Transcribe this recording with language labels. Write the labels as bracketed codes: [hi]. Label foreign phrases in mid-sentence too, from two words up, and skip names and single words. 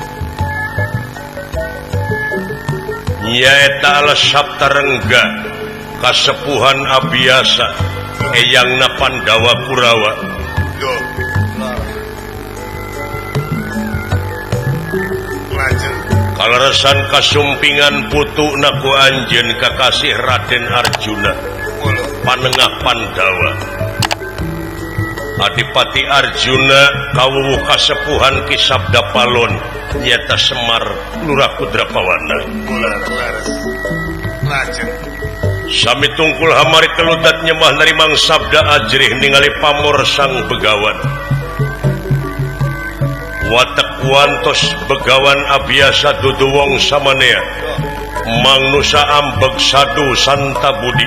[su] nyaeta ala Saptarengga kasepuhan Abiyasa eyangna Pandawa Kurawa [jv] yo lajeng [su] kaleresan kasumpingan putukna ku anjeun kakasih Raden Arjuna [jv] kula [su] panengah Pandawa Adipati Arjuna kawuwuh kasepuhan Ki Sabda Palon nyata Semar Lurah Kudrapawana [jv] kula laras lajeng [su] sami tungkul hamari keludat nyembah narimang sabda ajrih ningali pamor sang begawan watek wantos begawan Abiyasa [jv] dudu wong samanea mangnusa ambeg sadu santa budi